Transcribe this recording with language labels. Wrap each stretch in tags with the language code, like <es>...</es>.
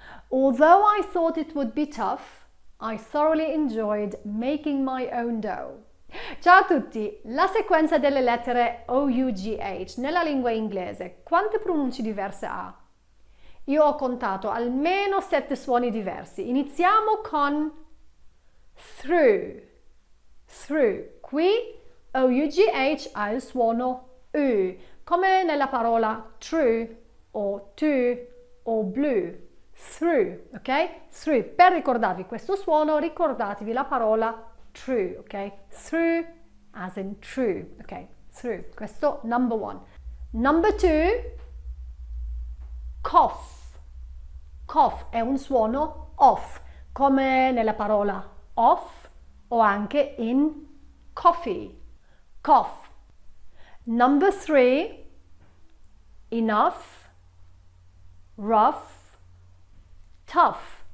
<en>Although I thought it would be tough, I thoroughly enjoyed making my own dough.</en> <it>Ciao a tutti! La sequenza delle lettere OUGH nella lingua inglese, quante pronunce diverse ha? Io ho contato almeno 7 suoni diversi. Iniziamo con through. Through. Qui OUGH ha il suono U, come nella parola true o to o blue. Through, ok? Through. Per ricordarvi questo suono, ricordatevi la parola true, ok?</it> <en>Through as in true, ok? Through. Questo number 1. Number 2, cough.</en> <it>Cough è un suono off, come nella parola off o anche in coffee.</it> <en>Cough. Number 3, enough, rough, tough.</en>